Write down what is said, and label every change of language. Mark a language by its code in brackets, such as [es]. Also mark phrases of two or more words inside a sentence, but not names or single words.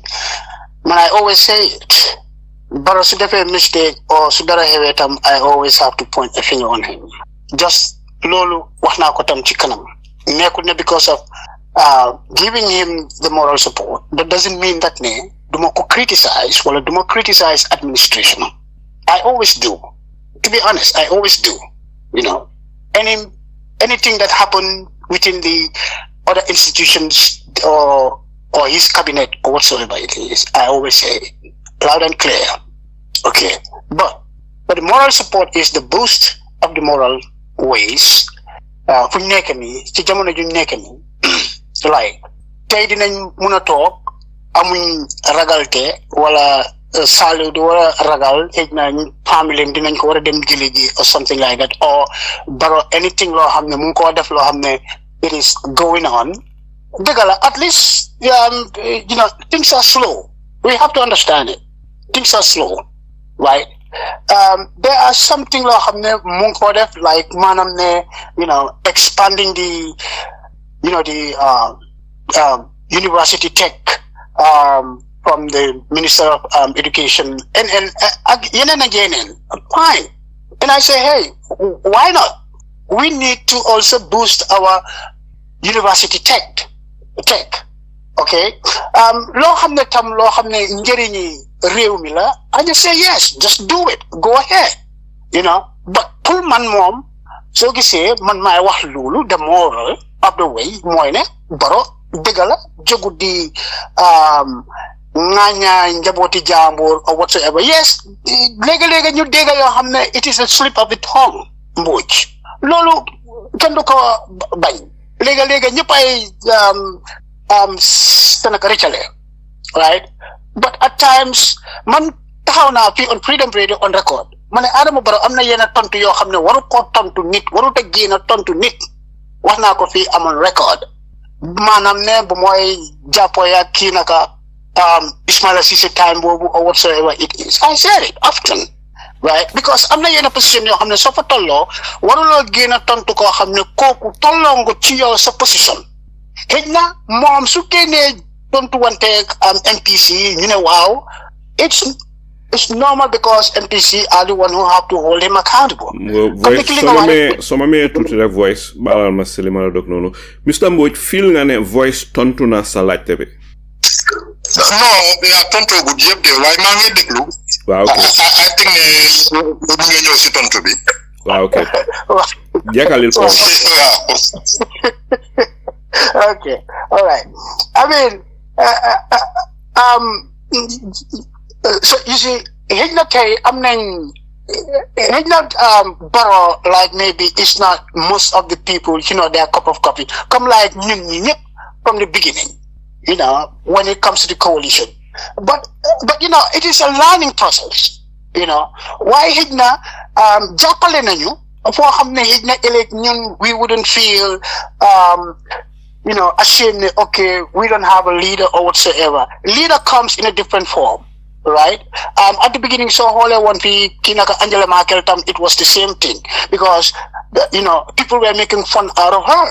[en] Man I always say it. Barrow su defee mistake or [wo] su dara xewee tam [en] I always have to point a finger on him. [wo] Just loolu wax naa ko tam ci kanam. Nekkul ne [en] because of giving him the moral support that doesn't mean that [wo] ne duma ko criticize wala duma [en] criticize administration. I always do. To be honest, I always do. You know, anything that happened within the other institutions or his cabinet or whatsoever it is, I always say loud and clear. Okay, but the moral support is the boost of the moral ways. [wo] Fu ñu nekk nii ci jamono ju ñu nekk nii like tey dinañ mun a toog amuñ ragalte wala salu di war a ragal xëy na famille dinañ ko war a dem jëli ji [en] or something like that [wo] or Barrow anything loo xam ne mu ngi ko def loo xam ne [en] it is going on [wo] dëgg la [en] at least you know things are slow. We have to understand it. Things are slow, right? There are something [wo] loo xam ne mu ngi ko def like maanaam ne [en] you know expanding the you know the university tech from the Minister of Education and yeneen fine. And I say, hey, why not? We need to also boost our university tech. Okay? [wo] Loo xam ne tam loo xam ne njëriñi réew mi la [en] I just say yes, just do it, go ahead, you know. [wo] But pour man moom soo gisee man maay wax loolu [en] the moral of the way [wo] mooy ne Barrow dëgg la jógu di ŋaañaa njabooti jàmbur [en] or whatsoever. Yes, [wo] léegi-léegi ñu dégg yoo xam ne [en] it is a slip of the tongue [wo] Mbodj loolu kenn du ko bañ léegi-léegi ñëpp ay Seneca rëccale right. [en] But at times, [wo] man, taxaw naa fii [en] on Freedom Radio on record [wo] ma ne Adama Barrow am na yenn tontu yoo xam ne waru koo tontu nit warut a génn tontu nit wax naa ko fii amoon record maanaam ne bu mooy jàppoo ya kii naka Ismaila Ceesay time boobu [en] or whatsoever it is. I said it often, right? Because [wo] am na yenn position yoo xam ne soo fa tolloo waruloo génn tontu koo xam ne kooku tolloo nga ci yow sa position xëy na moom su génnee tontu wanteeg MPC ñu ne waaw [en] it's normal because MPC are the one who have to hold him accountable. [wo] Voice so ma mee tuuti rek voice baalal ma si li ma la dog noonu Mr Mbodj feel nga ne voice tontu na sa laajte bi. non yaa tontu gu yëpp de waaye maa ngi déglu. waaw ok [en] I think [wo] ne bu nga ñëw si tontu bi. waaw ok jekkalil ko. [en] Okay, all right. I mean, so you see, he's not Barrow, like maybe it's not most of the people, their cup of coffee. Come like from the beginning, when it comes to the coalition. But it is a learning process, Why Hidna Jacqueline nañu for xamne Hidna elect ñun we wouldn't feel ashamed, okay, we don't have a leader or whatsoever. Leader comes in a different form, right? At the beginning, so whole one Kinaka Angela Merkel time, it was the same thing because people were making fun out of her.